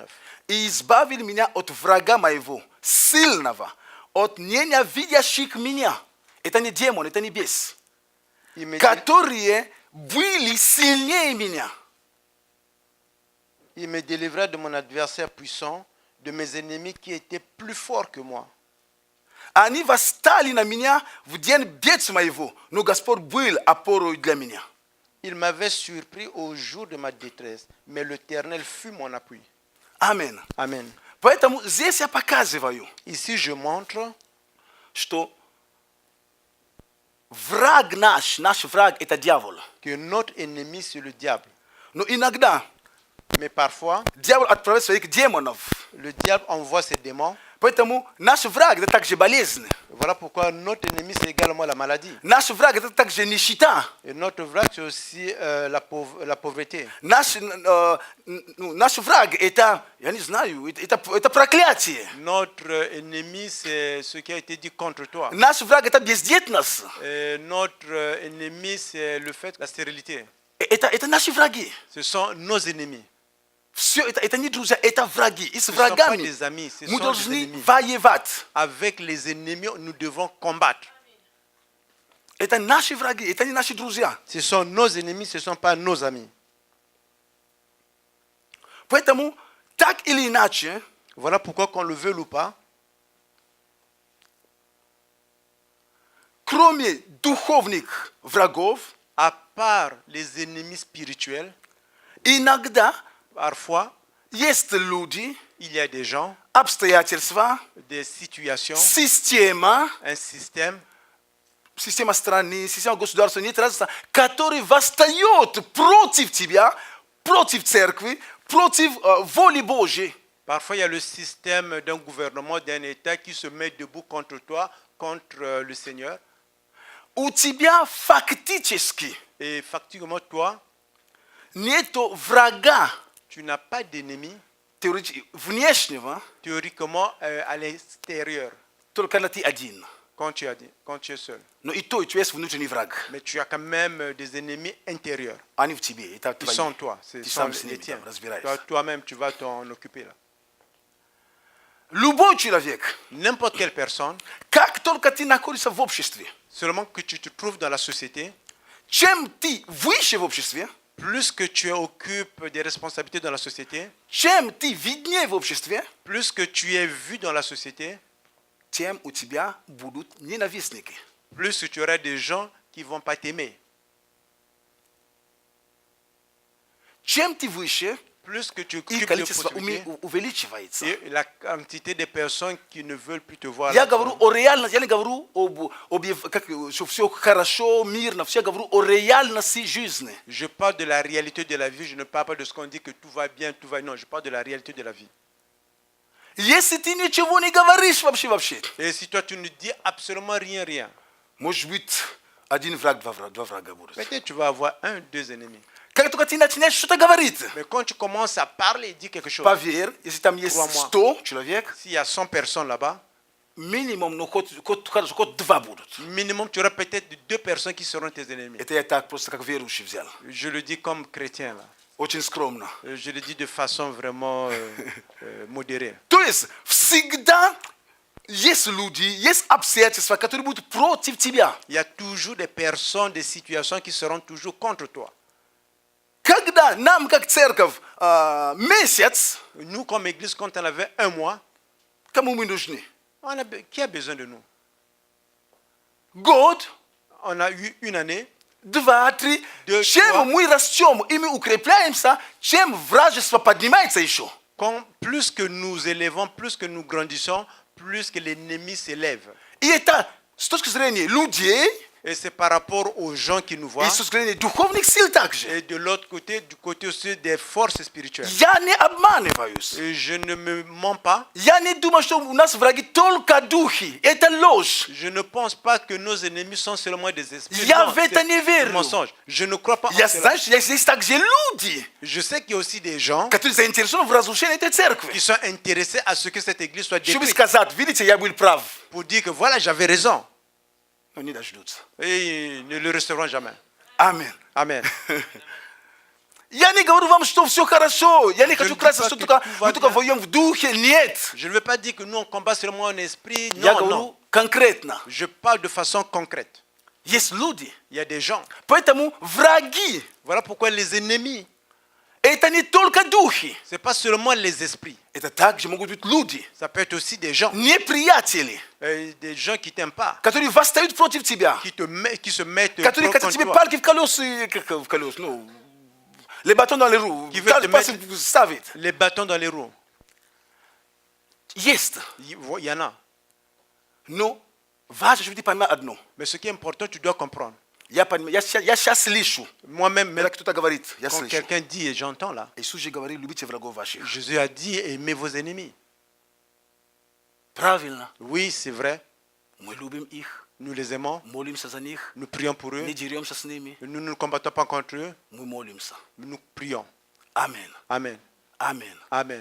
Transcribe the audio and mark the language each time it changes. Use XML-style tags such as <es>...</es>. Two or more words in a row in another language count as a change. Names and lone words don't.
<ru>«И избавил меня от врага моего, сильного, от ненавидящих меня». Это не демон, это не бес.</ru> <fr>Il me,</fr> <ru>Которые были сильнее меня.</ru> <fr>il me délivra de mon adversaire puissant, de mes ennemis qui étaient plus forts que moi.</fr> <ru>Они восстали на меня в день бедствия моего, но Господь был опорой для меня.</ru> <fr>Ils m'avaient surpris au jour de ma détresse, mais l'Éternel fut mon appui.</fr> <ru>Аминь.</ru> <fr>Amen.</fr> <ru>Поэтому здесь я показываю,</ru> <fr>Ici, je montre</fr> <ru>что враг наш враг это дьявол.</ru> <fr>que notre ennemi, c'est le diable.</fr> <ru>Но иногда</ru> <fr>Mais parfois,</fr> <ru>дьявол отправляет своих демонов.</ru> <fr>le diable envoie ses démons.</fr> <ru>Поэтому наш враг это также болезнь.</ru> <fr>Voilà pourquoi notre ennemi, c'est également la maladie.</fr> <ru>Наш враг это также нищета.</ru> <fr>Et notre враг, c'est aussi la pauvreté.</fr> <ru>Наш враг это, я не знаю, это проклятие.</ru> <fr>Notre ennemi, c'est ce qui a été dit contre toi.</fr> <ru>Наш враг это бездетность.</ru> <fr>Et notre ennemi, c'est le fait, la stérilité.</fr> <ru>Это наши враги.</ru> <fr>Ce sont nos ennemis.</fr> <ru>Все это не друзья, это враги. И с</ru> <fr>Ce ne sont pas</fr> <ru>врагами</ru> <fr>des amis, ce</fr> <ru>мы</ru> <fr>sont des</fr> <ru>должны</ru> <fr>ennemis.</fr> <ru>воевать.</ru> <fr>Avec les ennemis, nous devons combattre.</fr> <ru>Это наши враги, это не наши друзья.</ru> <fr>Ce sont nos ennemis, ce ne sont pas nos amis.</fr> <ru>Поэтому, так или иначе,</ru> <fr>Voilà pourquoi, qu'on le veuille ou pas,</fr> <ru>кроме духовных врагов,</ru> <fr>À part les ennemis spirituels,</fr> <ru>inogda</ru> <fr>parfois, jest ludzi, il y a des gens,</fr> <ru>обстоятельства,</ru> <fr>des situations,</fr> <ru>система,</ru> <fr>un système</fr> <ru>система страны, система государства, нет разницы, который восстает против тебя, против церкви, против воли Божьей.</ru> <fr>Parfois, il y a le système d'un gouvernement, d'un État qui se met debout contre toi, contre le Seigneur.</fr> <ru>У тебя фактически</ru> <fr>Et factuellement, toi,</fr> <ru>нету врага</ru> <fr>tu n'as pas d'ennemi</fr> <ru>внешнего,</ru> <fr>théoriquement à l'extérieur</fr> <ru>только когда ты один.</ru> <fr>quand tu es seul.</fr> <ru>Но и то, и tu есть внутренний враг.</ru> <fr>Mais tu as quand même des ennemis intérieurs.</fr> <ru>Они в тебе. Это</ru> <fr>Ils</fr> <ru>твои.</ru> <fr>sont en toi. Ce</fr> <ru>Ты</ru> <fr>sont</fr> <ru>сам с</ru> <fr>les</fr> <ru>ними</ru> <fr>tiens.</fr> <ru>разбираешься.</ru> <fr>Toi-même, tu vas t'en occuper là.</fr> <ru>Любой человек,</ru> <fr>N'importe quelle personne,</fr> <ru>как только ты находишься в обществе,</ru> <fr>seulement que tu te trouves dans la société,</fr> <ru>чем ты выше в обществе,</ru> <fr>plus que tu occupes des responsabilités dans la société,</fr> <ru>чем ты виднее в обществе,</ru> <fr>plus que tu es vu dans la société,</fr> <ru>тем у тебя будут ненавистники.</ru> <fr>plus que tu auras des gens qui ne vont pas t'aimer.</fr> <ru>Чем ты выше,</ru> <fr>Plus que tu</fr> <ru>и</ru> <fr>occupes des</fr> <ru>количество</ru> <fr>possibilités,</fr> <ru>увеличивается.</ru> <fr>et la quantité de personnes qui ne veulent plus te voir.</fr> <ru>Я</ru> <fr>là,</fr> <ru>говорю о реальности, я не говорю что все хорошо, мирно, все говорю о реальности жизни.</ru> <fr>Je parle de la réalité de la vie, je ne parle pas de ce qu'on dit que tout va bien, tout va... Non, je parle de la réalité de la vie.</fr> <ru>Если ты ничего не говоришь вообще,</ru> <fr>Et si toi, tu ne dis absolument rien,</fr> <ru>может быть, один враг, два врага будут.</ru> <fr>peut-être tu vas avoir un, deux ennemis.</fr> <ru>Как только ты начинаешь что-то говорить,</ru> <fr>Mais quand tu commences à parler et dire quelque chose,</fr> <ru>поверь, если там есть</ru> <fr>Crois-moi.</fr> <ru>100 человек,</ru> <fr>s'il y a 100 personnes là-bas,</fr> <ru>минимум, ну, хоть 2 будут.</ru> <fr>minimum, tu auras peut-être deux personnes qui seront tes ennemis.</fr> <ru>Это я так просто как верующий взял.</ru> <fr>Je le dis comme chrétien, là.</fr> <ru>Очень скромно.</ru> <fr>Je le dis de façon vraiment modérée.</fr> <ru>То есть всегда есть люди, есть обстоятельства, которые будут против тебя.</ru> <fr>Il y a toujours des personnes, des situations qui seront toujours contre toi.</fr> <ru>Когда нам, как церковь, месяц,</ru> <fr>Nous, comme église, quand on avait un mois,</fr> <ru>кому мы нужны?</ru> <fr>qui a besoin de nous?</fr> <ru>Год,</ru> <fr>On a eu une année.</fr> <ru>2, 3.</ru> <fr>Deux,</fr> <ru>Чем</ru> <fr>trois.</fr> <ru>мы растем и мы укрепляемся, чем вражество поднимается еще.</ru> <fr>Plus que nous élevons, plus que nous grandissons, plus que l'ennemi s'élève.</fr> <ru>И это с точки зрения людей,</ru> <fr>Et c'est par rapport aux gens qui nous voient.</fr> <ru>и с точки зрения духовных сил также.</ru> <fr>Et de l'autre côté, du côté aussi des forces spirituelles.</fr> <ru>Я не обманываюсь.</ru> <fr>Et je ne me mens pas.</fr> <ru>Я не думаю, что у нас враги только духи. Это ложь.</ru> <fr>Je ne pense pas que nos ennemis sont seulement des esprits.</fr> <ru>Я</ru> <fr>Non,</fr> <ru>в это не</ru> <fr>c'est un</fr> <ru>верю.</ru> <fr>mensonge. Je ne crois pas en</fr> <ru>Я</ru> <fr>cela.</fr> <ru>знаю, что есть также люди,</ru> <fr>Je sais qu'il y a aussi des gens</fr> <ru>которые заинтересованы в разрушении этой церкви.</ru> <fr>qui sont intéressés à ce que cette église soit</fr> <ru>Чтобы</ru> <fr>détruite.</fr> <ru>сказать, видите, я был прав.</ru> <fr>Pour dire que voilà, j'avais raison.</fr> <ru>Но не дождутся.</ru> <fr>Et ils ne le recevront jamais.</fr> <ru>Аминь.</ru> <fr>Amen.</fr> <ru>Я не говорю вам, что все хорошо. Я не хочу не краситься,</ru> <fr>dis</fr> <ru>что</ru> <fr>pas que</fr> <ru>только,</ru> <fr>tout va</fr> <ru>мы только</ru> <fr>bien.</fr> <ru>воюем в духе. Нет.</ru> <fr>Je ne veux pas dire que nous on combat seulement en esprit.</fr> <ru>Я</ru> <fr>Non,</fr> <ru>говорю</ru> <fr>non.</fr> <ru>конкретно.</ru> <fr>Je parle de façon concrète.</fr> <ru>Есть люди.</ru> <fr>Il y a des gens.</fr> <ru>Поэтому враги</ru> <fr>Voilà pourquoi les ennemis,</fr> <ru>это не только духи.</ru> <fr>ce n'est pas seulement les esprits.</fr> <ru>Это также могут быть люди.</ru> <fr>Ça peut être aussi des gens.</fr> <ru>Неприятели,</ru> <fr>Des gens qui ne t'aiment pas.</fr> <ru>которые восстают против тебя.</ru> <fr>Qui se mettent</fr> <ru>Которые хотят</ru> <fr>contre</fr> <ru>тебе</ru> <fr>toi.</fr> <ru>палки в колеса, как в колеса, ну,</ru> <fr>les bâtons dans les roues. Qui veulent te mettre-</fr> <ru>ставить.</ru> <fr>Les bâtons dans les roues.</fr> <ru>Есть.</ru> <fr>Il y en a.</fr> <ru>Но важно, чтобы ты понимал одно.</ru> <fr>Mais ce qui est important, tu dois comprendre.</fr> <ru>Я сейчас слышу,</ru> <fr>Moi-même,</fr> <ru>когда кто-то говорит, я</ru> <fr>quand</fr> <ru>слышу.</ru> <fr>quelqu'un dit, et j'entends là,</fr> <ru>Иисус же говорит, любите врагов ваших.</ru> <fr>Jésus a dit, aimez vos ennemis.</fr> <ru>Правильно.</ru> <fr>Oui, c'est vrai.</fr> <ru>Мы любим их,</ru> <fr>Nous les aimons.</fr> <ru>молимся за них,</ru> <fr>Nous prions pour eux.</fr> <ru>не деремся с ними,</ru> <fr>Nous ne combattons pas contre eux.</fr> <ru>мы молимся.</ru> <fr>Nous prions.</fr> <ru>Аминь.</ru> <fr>Amen.</fr> <ru>Аминь.</ru> <fr>Amen.</fr>